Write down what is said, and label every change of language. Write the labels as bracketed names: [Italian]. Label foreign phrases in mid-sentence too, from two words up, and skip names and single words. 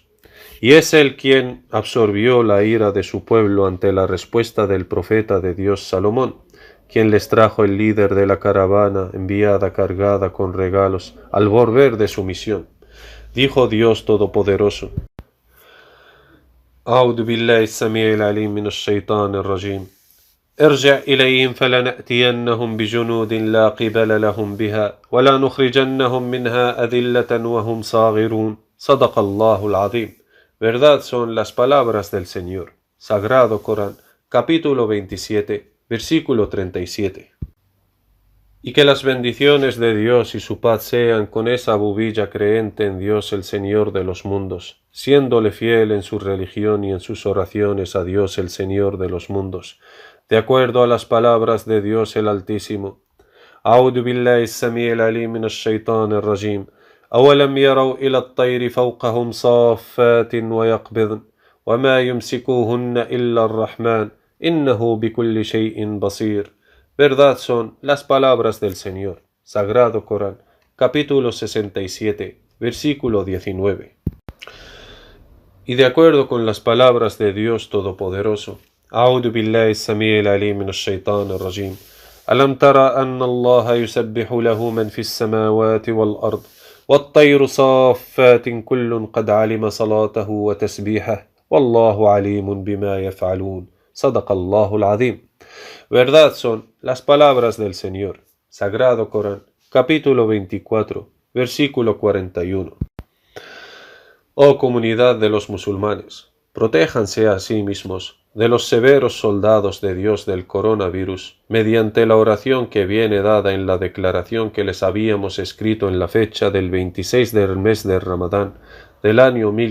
[Spanish] Y es él quien absorbió la ira de su pueblo ante la respuesta del profeta de Dios Salomón, quien les trajo el líder de la caravana enviada cargada con regalos al volver de su misión. Dijo Dios Todopoderoso, [Arabic] أعوذ بالله السميع العليم من الشيطان الرجيم ارجع إليهم فلنأتينهم بجنود لا قبل لهم بها ولا نخرجنهم منها أذلة وهم صاغرون صدق الله العظيم. [Spanish] Verdad son las palabras del Señor. Sagrado Corán, capítulo 27, versículo 37. Y que las bendiciones de Dios y su paz sean con esa bubilla creente en Dios el Señor de los mundos, siéndole fiel en su religión y en sus oraciones a Dios el Señor de los mundos, de acuerdo a las palabras de Dios el Altísimo. [Arabic] أعوذ بالله السميع العليم من الشيطان الرجيم أولم يروا إلى الطير فوقهم صافات ويقبضن وما يمسكوهن إلا الرحمن إنه بكل شيء بصير. [Spanish] Verdad son las palabras del Señor. Sagrado Corán, capítulo 67, versículo 19. Y de acuerdo con las palabras de Dios Todopoderoso, [Arabic] أعوذ بالله السميع العليم من الشيطان الرجيم ألم ترى أن الله يسبح له من في السماوات والأرض والطير صافات كل قد علم صلاته وتسبيحه والله عليم بما يفعلون. صدق الله العظيم. [Spanish] Verdad son las palabras del Señor. Sagrado Corán, capítulo 24, versículo 41. Oh comunidad de los musulmanes, protéjanse a sí mismos de los severos soldados de Dios del coronavirus, mediante la oración que viene dada en la declaración que les habíamos escrito en la fecha del 26 del mes de Ramadán del año